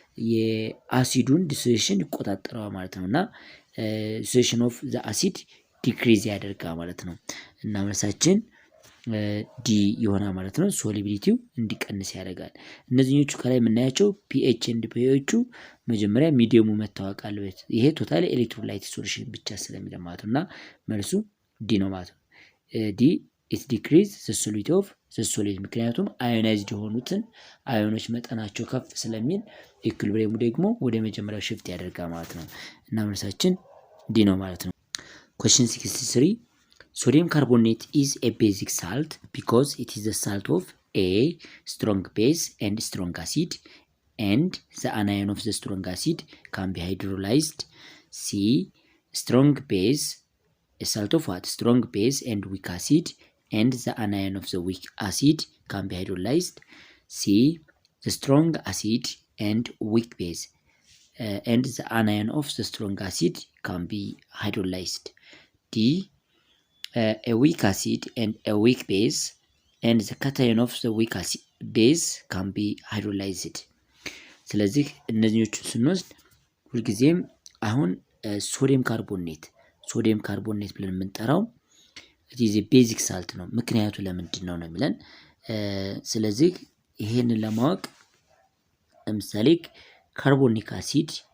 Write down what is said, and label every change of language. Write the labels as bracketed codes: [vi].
[am] የአሲዱን ዲሶሉሽን ይቆጣጠረዋል ማለት ነው። እና ዲሶሉሽን ኦፍ ዘ አሲድ ዲክሪዝ ያደርጋል ማለት ነው። እና መልሳችን ዲ ይሆናል ማለት ነው። ሶሊቢሊቲው እንዲቀንስ ያደርጋል። እነዚህኞቹ ከላይ የምናያቸው ፒኤች ኤንድ ፒኤቹ መጀመሪያ ሚዲየሙ መታወቅ አለበት። ይሄ ቶታሊ ኤሌክትሮላይት ሶሉሽን ብቻ ስለሚል ማለት ነው። እና መልሱ ዲ ነው ማለት ነው። ዲ [en] it decrease the solubility of the solid [am] ምክንያቱም አዮናይዝድ የሆኑትን አዮኖች መጠናቸው ከፍ ስለሚል ኢኩሊብሪየሙ ደግሞ ወደ መጀመሪያው ሽፍት ያደርጋል ማለት ነው እና መልሳችን ዲ ነው ማለት ነው። [en] question 63 sodium carbonate is a basic salt because it is the salt of a strong base and strong acid and the anion of the strong acid can be hydrolyzed. C strong base a salt of what? Strong base and weak acid and the anion of the weak acid can be hydrolyzed. C the strong acid and weak base and the anion of the strong acid can be hydrolyzed. D a weak acid and a weak base and the cation of the weak acid base can be hydrolyzed. [am] ስለዚህ እነዚህኞቹን ስንወስድ ሁልጊዜም አሁን ሶዲየም ካርቦኔት ብለን የምንጠራው እዚህ ቤዚክ ሳልት ነው። ምክንያቱ ለምንድን ነው ነው የሚለን። ስለዚህ ይሄንን ለማወቅ ለምሳሌ ካርቦኒክ አሲድ